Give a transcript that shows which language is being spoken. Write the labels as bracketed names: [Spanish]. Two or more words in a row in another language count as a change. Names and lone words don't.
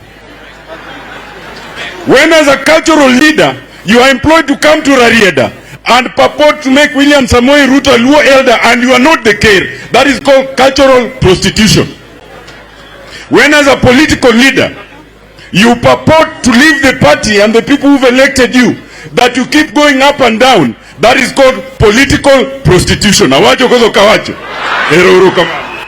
[English] When as a cultural leader, you are employed to come to Rarieda and purport to make William Samoei Ruto a Luo elder and you are not the care, that is called cultural prostitution. When as a political leader, you purport to leave the party and the people who've elected you, that you keep going up and down, that is called political prostitution. [Luo (Kenya and Tanzania)] Awacho kozo kawacho. Ero uru kama.